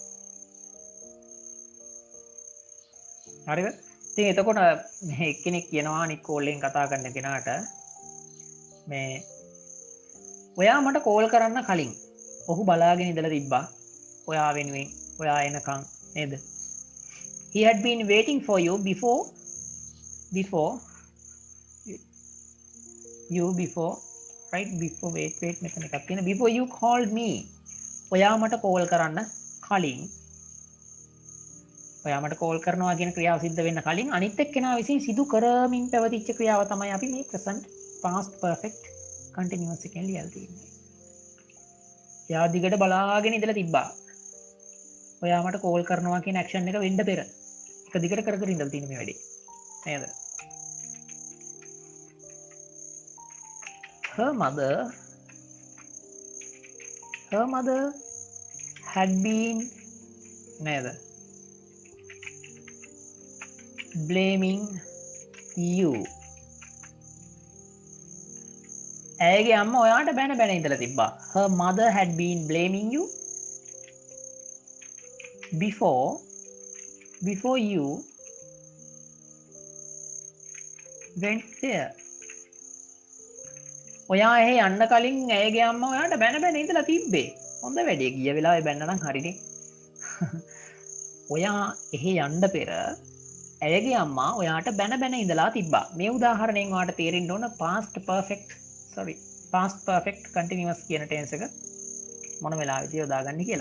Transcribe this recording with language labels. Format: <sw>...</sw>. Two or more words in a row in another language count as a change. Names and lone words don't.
<si>හරිද? ඉතින් එතකොට මේ එක්කෙනෙක් කියනවා අනිත් කෝල් එකෙන් කතා කරන කෙනාට මේ ඔයා මට කෝල් කරන්න කලින් ඔහු බලාගෙන ඉඳලා තිබ්බා ඔයා වෙනුවෙන් ඔයා එනකන් නේද?</si> <en>he had been waiting for you before right? before wait</en> <si>මෙතන එකක් තියෙන</si> <en>before you called me.</en> <si>ඔයා මට කෝල් කරන්න කලින් ඔයා මට කෝල් කරනවා කියන ක්‍රියාව සිද්ධ වෙන්න කලින් අනිත් එක්කෙනා විසින් සිදු කරමින් පැවතිච්ච ක්‍රියාව තමයි අපි මේ</si> <en>present past perfect continuous</en> <si>එකෙන් ලියලා තියෙන්නේ. එයා දිගට බලාගෙන ඉඳලා තිබ්බා. ඔයා මට කෝල් කරනවා කියන action එක වෙන්න පෙර. එක දිගට කර කර ඉඳලා තියෙන මේ වැඩේ. නේද?</si> <en>her mother had been නේද? blaming you.</en> <si>ඇයගේ අම්මා ඔයාට බැන ඉඳලා තිබ්බා.</si> <en>her mother had been blaming you. before you went there.</en> <si>ඔයා එහෙ යන්න කලින් ඇයගේ අම්මා ඔයාට බැන බැන ඉඳලා තිබ්බේ. හොඳ වැඩේ ගිය වෙලාවේ බැන්න නම් හරිනේ. ඔයා එහෙ යන්න පෙර ඇයගේ අම්මා ඔයාට බැන බැන ඉඳලා තිබ්බා. මේ උදාහරණයෙන් ඔයාට තේරෙන්න ඕන</si> <en>past perfect continuous</en> <si>කියන tense එක මොන වෙලාවෙද යොදාගන්නේ කියලා.</si>